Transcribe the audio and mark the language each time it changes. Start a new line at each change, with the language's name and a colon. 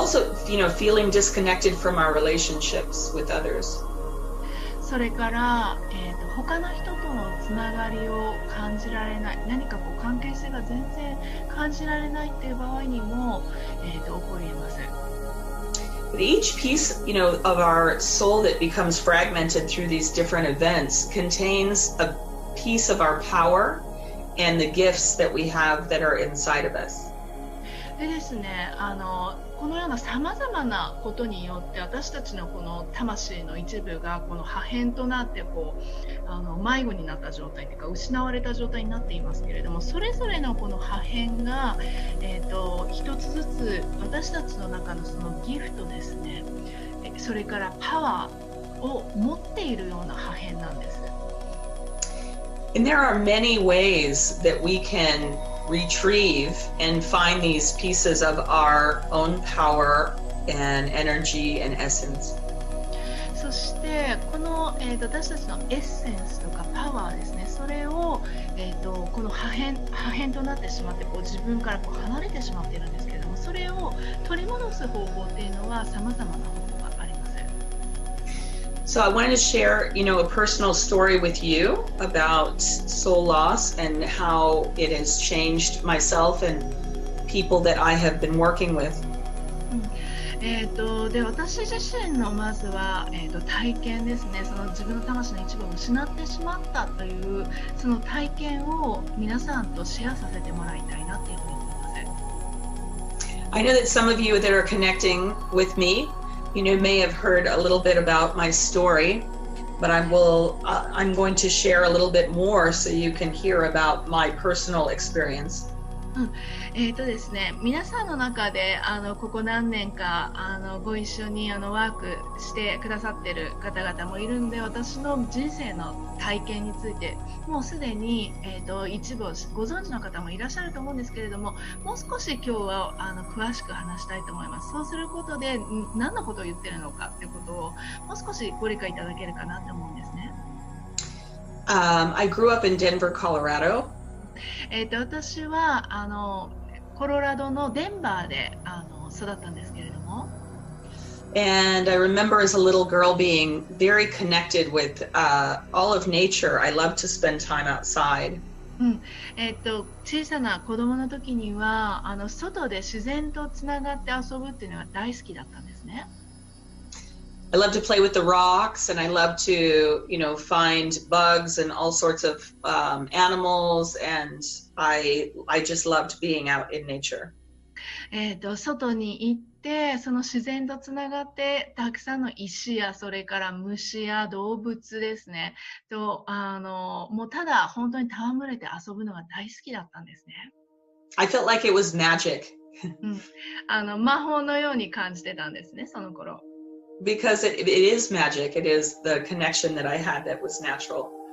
English: Also, feeling disconnected from our relationships with others.
Japanese: それから、他の人とのつながりを感じられない、何かこう関係性が全然感じられないっていう場合にも、起こり得ます。
English: But each piece, of our soul that becomes fragmented through these different events contains a piece of our power and the gifts that we have that are inside of us.
Japanese: でですね、このようなさまざまなことによって私たちのこの魂の一部がこの破片となって迷子になった状態というか失われた状態になっていますけれども、それぞれのこの破片が、一つずつ私たちの中のそのギフトですね、それからパワーを持っているような破片なんです。
English: And there are many ways that we can retrieve and find these pieces of our own power and energy and essence.
Japanese: そしてこの、私たちのエッセンスとかパワーですね、それを、この破片となってしまって自分から離れてしまっているんですけれども、それを取り戻す方法っていうのは様々な方法があります。
English: So I wanted to share, a personal story with you about soul loss and how it has changed myself and people that I have been working with.
Japanese: で私自身のまずは、体験ですね、その自分の魂の一部を失ってしまったというその体験を皆さんとシェアさせてもらいたいなというふうに思います。
English: I know that some of you that are connecting with me,may have heard a little bit about my story, but I'm going to share a little bit more so you can hear about my personal experience.
Japanese: ですね、皆さんの中でここ何年かご一緒にワークしてくださっている方々もいるんで、私の人生の体験についてもうすでに、一部をご存知の方もいらっしゃると思うんですけれども、もう少し今日は詳しく話したいと思います。そうすることで何のことを言ってるのかということをもう少しご理解いただけるかなと思うんですね。
English: I grew up in Denver, Colorado.
Japanese: 私はコロラドのデンバーで育ったんですけれども、
English: And I remember as a little girl being very connected with all of nature. I loved to spend time outside.
Japanese: 小さな子供の時には外で自然とつながって遊ぶっていうのが大好きだったんですね。
English: I love to play with the rocks, and I love to, find bugs and all sorts of animals, and I just loved being out in nature.
Japanese: 外に行ってその自然とつながってたくさんの石やそれから虫や動物ですねともうただ本当に戯れて遊ぶのが大好きだったんですね。
English: I felt like it was magic.
Japanese: 魔法のように感じてたんですね、その頃。
English: Because it is magic. It is the connection that I had that was natural.